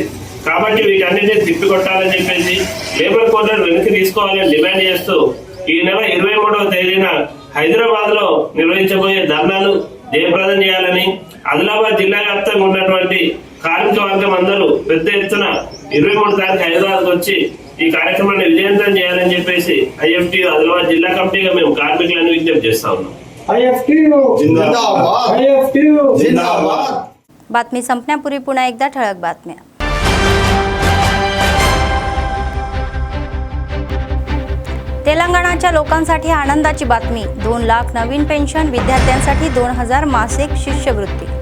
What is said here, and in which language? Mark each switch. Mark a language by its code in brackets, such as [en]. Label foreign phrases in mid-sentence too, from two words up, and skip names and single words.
[te] కాబట్టి వీటన్నిటిని తిప్పికొట్టాలని చెప్పేసి [en] labour codes [te] వెనక్కి తీసుకోవాలని డిమాండ్ చేస్తూ ఈ నెల 23వ తేదీన హైదరాబాద్ లో నిర్వహించబోయే ధర్నాను జయప్రదం చేయాలని, ఆదిలాబాద్ జిల్లా వ్యాప్తంగా ఉన్నటువంటి కార్మిక వర్గం అందరూ పెద్ద ఎత్తున 23 తారీఖు హైదరాబాద్ వచ్చి ఈ కార్యక్రమాన్ని విజయవంతం చేయాలని చెప్పేసి IFTU ఆదిలాబాద్ జిల్లా కమిటీగా మేము కార్మికులను విజ్ఞప్తి చేస్తా ఉన్నాం। [mr] बातमी संपण्यापूर्वी पुन्हा एकदा ठळक बातम्या। तेलंगणाच्या लोकांसाठी आनंदाची बातमी। 2 लाख नवीन पेन्शन, विद्यार्थ्यांसाठी 2000 मासिक शिष्यवृत्ती।